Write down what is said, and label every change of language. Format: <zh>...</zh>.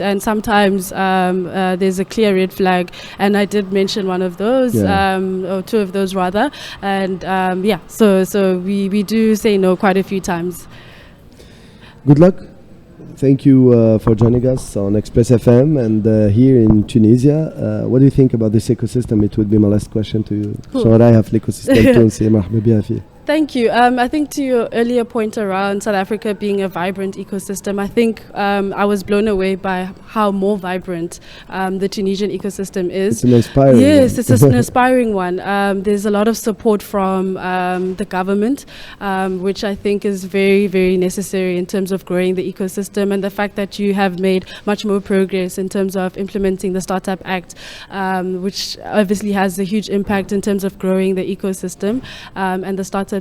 <en>And sometimes there's a clear red flag. And I did mention one of those, or two of those rather. And so we do say no quite a few times. Good luck. Thank you for joining us on Express FM and here in Tunisia. What do you think about this ecosystem? It would be my last question to you.</en> <ar>شو رأيها في الإيكوسيستم التونسي مرحبا بها فيه.</ar> <en>Thank you. I think to your earlier point around South Africa being a vibrant ecosystem, I think I was blown away by how more vibrant the Tunisian ecosystem is. It's an inspiring Yes, one. it's an inspiring one. There's a lot of support from the government, which I think is very, very necessary in terms of growing the ecosystem, and the fact that you have made much more progress in terms of implementing the Startup Act, which obviously has a huge impact in terms of growing the ecosystem and the startups.</en>